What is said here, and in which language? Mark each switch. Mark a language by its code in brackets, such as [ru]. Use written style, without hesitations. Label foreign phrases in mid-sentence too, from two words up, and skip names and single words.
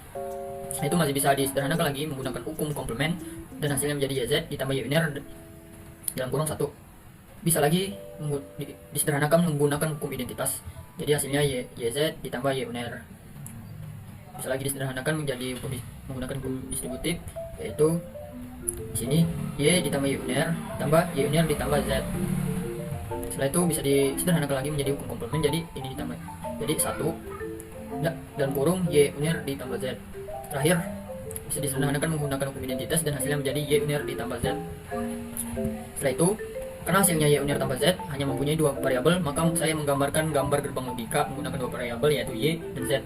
[id] Nah, itu masih bisa disederhanakan lagi menggunakan hukum komplement, dan hasilnya menjadi YZ ditambah Y unir dalam kurung 1. Bisa lagi disederhanakan menggunakan hukum identitas. Jadi hasilnya YZ ditambah Y unir. Bisa lagi disederhanakan menjadi menggunakan hukum distributif, yaitu di sini Y ditambah Y unir tambah Y unir ditambah Z. Setelah itu bisa disederhanakan lagi menjadi hukum komplement, jadi ini ditambah jadi 1 dan kurung Y unir ditambah Z. Terakhir bisa disederhanakan menggunakan hukum identitas dan hasilnya menjadi Y unir ditambah Z. Setelah itu, karena hasilnya Y unir tambah Z hanya mempunyai 2 variabel, maka saya menggambarkan gambar gerbang logika menggunakan 2 variabel, yaitu Y dan Z.